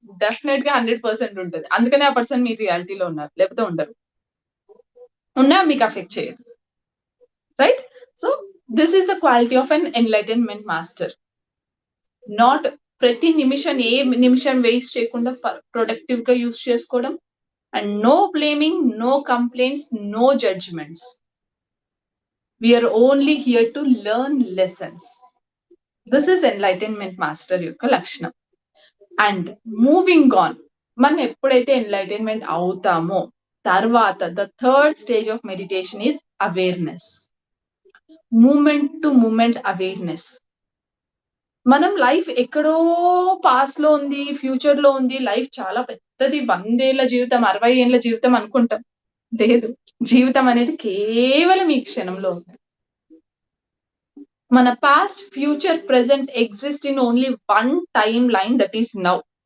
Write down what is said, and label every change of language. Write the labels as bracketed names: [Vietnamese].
[Telugu] Definite గా 100% ఉంటుంది. అందుకనే ఆ పర్సన్ మీ రియాలిటీలో ఉన్నారు, లేకపోతే ఉండరు. ఉన్నా మీకు అఫెక్ట్ చేయదు, [English] Right? So this is the quality of an enlightenment master. [Telugu] Not ప్రతి నిమిషం ఏ నిమిషం వేస్ట్ చేయకుండా ప్రొడక్టివ్ గా యూస్ చేసుకోవడం. [English] And no blaming, no complaints, no judgments. We are only here to learn lessons. This is enlightenment master [Telugu] యొక్క లక్షణం. [English] And moving on, [Telugu] మనం ఎప్పుడైతే enlightenment అవుతామో తర్వాత [English] the third stage of meditation is awareness. Moment to moment awareness. [Telugu] మనం life ఎక్కడో past లో ఉంది, ఫ్యూచర్ లో ఉంది, లైఫ్ చాలా పెద్దది, 100 ఏళ్ల జీవితం, 60 ఏళ్ల జీవితం అనుకుంటాం. లేదు, జీవితం అనేది కేవలం ఈ క్షణంలో ఉంది. [English] మన past, future, present exist in only one timeline, that is now.